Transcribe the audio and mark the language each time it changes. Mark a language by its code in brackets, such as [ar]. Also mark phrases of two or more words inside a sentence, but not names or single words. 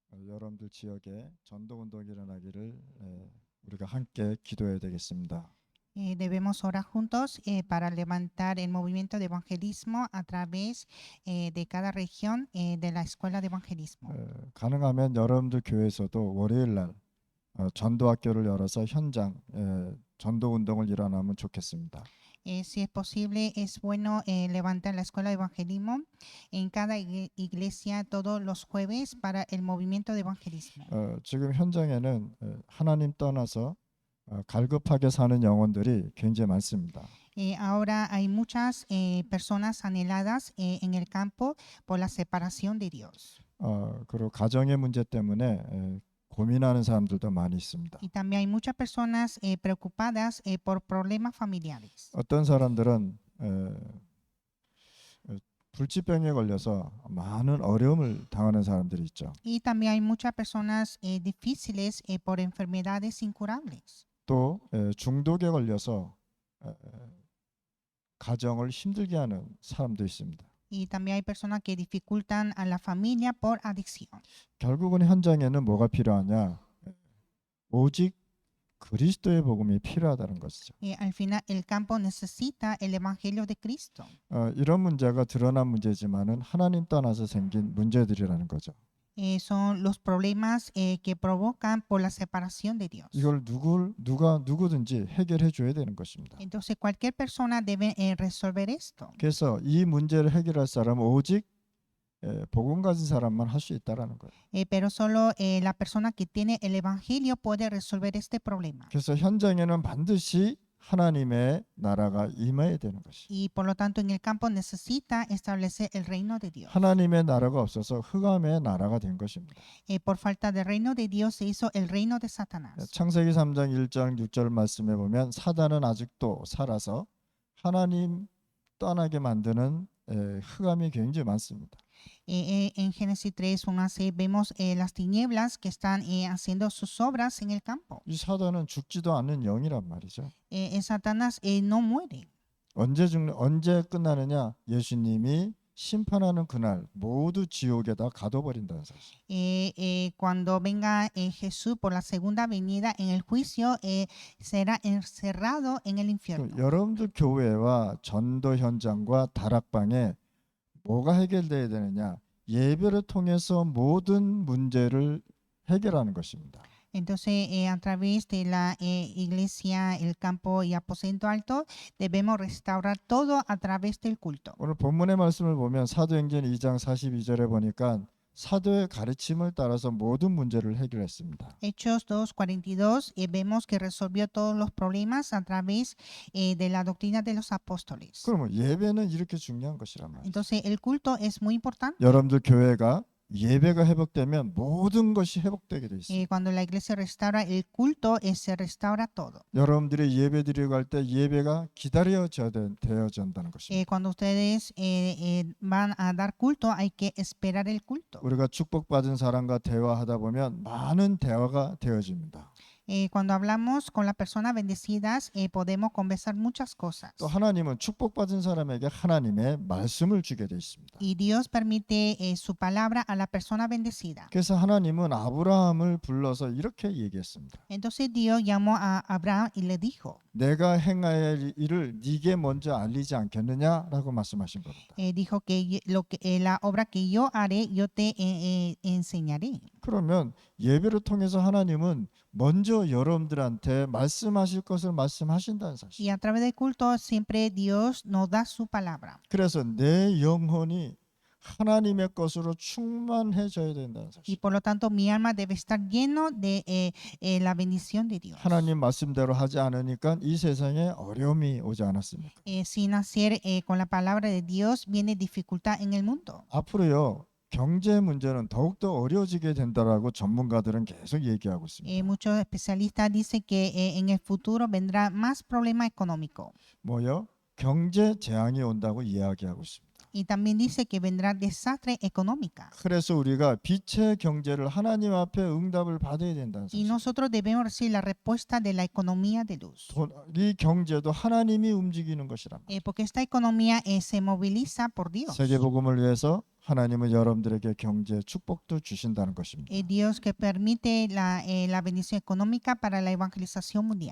[ko] 여러분들 지역에 전도운동이 일어나기를 우리가 함께 기도해야 되겠습니다. [es] Debemos orar juntos para levantar el movimiento de evangelismo a través de cada región de la escuela de evangelismo. [ko] 가능하면 여러분들 교회에서도 월요일 날 전도학교를 열어서 현장 전도운동을 일어나면 좋겠습니다. [es] Si es posible, es bueno levantar la escuela de evangelismo en cada iglesia todos los jueves para el movimiento de evangelismo. [ko] 지금 현장에는 하나님 떠나서 갈급하게 사는 영혼들이 굉장히 많습니다. [es] Ahora hay muchas personas anheladas en el campo por la separación de Dios. [ko] 그리고 가정의 문제 때문에 고민하는 사람들도 많이 있습니다. [es] Y también hay muchas personas preocupadas por problemas familiares. [ko] 어떤 사람들은 불치병에 걸려서 많은 어려움을 당하는 사람들이 있죠. [es] Y también hay muchas personas difíciles por enfermedades incurables. [ko] 또 중독에 걸려서 가정을 힘들게 하는 사람도 있습니다. [es] Y también hay personas que dificultan a la familia por adicción. [ko] 결국은 현장에는 뭐가 필요하냐? 오직 그리스도의 복음이 필요하다는 것이죠. [es] Al final, el campo necesita el evangelio de Cristo. [ko] 이런 문제가 드러난 문제지만은 하나님 떠나서 생긴 문제들이라는 거죠. [es] Son los problemas que provocan por la separación de Dios. [ko] 이걸 누구든지 해결해 줘야 되는 것입니다. [es] Entonces, cualquier persona debe resolver esto. [ko] 그래서 이 문제를 해결할 사람은 오직 복음 가진 사람만 할 수 있다라는 거예요. [es] Pero solo la persona que tiene el evangelio puede resolver este problema. [ko] 그래서 현장에는 반드시 하나님의 나라가 임해야 되는 것이. [es] Y por lo tanto, en el campo necesita establecer el reino de Dios. [ko] 하나님의 나라가 없어서 흑암의 나라가 된 것입니다. [es] Por falta de reino de Dios se hizo el reino de Satanás. [ko] 창세기 3장 1장 6절 말씀에 보면 사단은 아직도 살아서 하나님 떠나게 만드는 흑암이 굉장히 많습니다. [es] En Génesis 3, 1 a 6 vemos las tinieblas que están haciendo sus obras en el campo. [ko] 이 사단은 죽지도 않는 영이란 말이죠. [es] Satanás no muere. [ko] 언제 끝나느냐? 예수님이 심판하는 그날 모두 지옥에다 가둬버린다는 사실. [es] Cuando venga Jesús por la segunda venida en el juicio, será encerrado en el infierno. [ko] 여러분들 교회와 전도 현장과 다락방에 뭐가 해결돼야 되느냐? 예배를 통해서 모든 문제를 해결하는 것입니다. [es] Entonces, a través de la iglesia, el campo y aposento alto, debemos restaurar todo a través del culto. [ko] 오늘 본문의 말씀을 보면 사도행전 2장 42절에 보니까 사도의 가르침을 따라서 모든 문제를 해결했습니다. [es] Hechos 2:42 vemos que resolvió todos los problemas a través de la doctrina de los apóstoles. [ko] 그러면 예배는 이렇게 중요한 것이란 말이에요. [es] Entonces, el culto es muy importante. [ko] 여러분들 교회가 예배가 회복되면 모든 것이 회복되게 돼 있습니다. [es] Cuando la iglesia restaura el culto, se restaura todo. [ko] 여러분들이 예배 드리고 갈 때 예배가 기다려져야 되어진다는 것입니다. [es] Cuando ustedes van a dar culto, hay que esperar el culto. [ko] 우리가 축복받은 사람과 대화하다 보면 많은 대화가 되어집니다. [es] Cuando hablamos con las personas bendecidas, podemos conversar muchas cosas. [ko] 또 하나님은 축복받은 사람에게 하나님의 말씀을 주게 돼 있습니다. [es] Y Dios permite su palabra a la persona bendecida. [ko] 그래서 하나님은 아브라함을 불러서 이렇게 얘기했습니다. [es] Entonces Dios llamó a Abraham y le dijo, [ko] 내가 행하여 할 일을 네게 먼저 알리지 않겠느냐라고 말씀하신 겁니다. [es] dijo que la obra que yo haré, yo te enseñaré. [ko] 그러면 예배를 통해서 하나님은 먼저 여러분들한테 말씀하실 것을 말씀하신다는 사실. [es] Y a través del culto siempre Dios nos da su palabra. [ko] 그래서 내 영혼이 하나님의 것으로 충만해져야 된다는 [es] Y [ko] 사실. [es] por lo tanto mi alma debe estar lleno de la bendición de Dios. [ko] 하나님 말씀대로 하지 않으니까 이 세상에 어려움이 오지 않았습니까? [es] Sin hacer con la palabra de Dios viene dificultad en el mundo. [ko] 앞으로요. 경제 문제는 더욱더 어려워지게 된다라고 전문가들은 계속 얘기하고 있습니다. [es] Muchos especialistas dicen que en el futuro vendrá más problema económico. [ko] 뭐요? 경제 재앙이 온다고 이야기하고 있습니다. [es] Y también dice que vendrá desastre económica. [ko] 그래서 우리가 빛의 경제를 하나님 앞에 응답을 받아야 된다는 [es] Y [ko] 사실. [es] nosotros debemos recibir la respuesta de la economía de luz. [ko] 이 경제도 하나님이 움직이는 것이란 말이에요. [es] Porque esta economía se moviliza por Dios. [ko] 세계복음을 위해서 하나님은 여러분들에게 경제 축복도 주신다는 것입니다. [es] Dios que permite la bendición económica para la evangelización mundial.